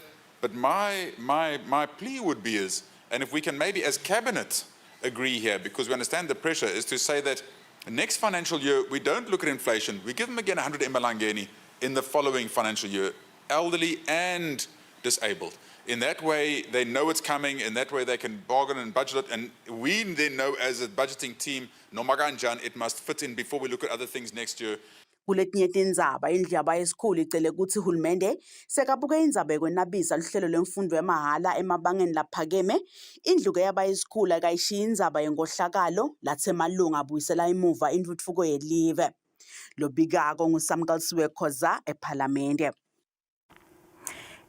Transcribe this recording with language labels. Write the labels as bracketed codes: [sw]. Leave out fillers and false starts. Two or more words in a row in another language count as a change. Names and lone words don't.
[en] But my plea would be and if we can maybe as cabinet agree here, because we understand the pressure, is to say that next financial year, we don't look at inflation. We give them again 100 Mlangeni in the following financial year, elderly and disabled. In that way, they know it's coming. In that way, they can bargain and budget it. And we then know as a budgeting team, Nomaganjan, it must fit in before we look at other things next year. [ss] Kuletinye tindzaba indlu yabaya esikhulu icele ukuthi uhulumende sekabuke indzaba yokwenabisa luhlelo lwemfundo yamahhala emabangeni laphakeme. Indlu ke yabaya esikhulu akayishiya indzaba yenkohlakalo lathe malunga abuyisela imuva intuthuko yelive. Lobikako nguSamkelswe Khoza ePhalamende.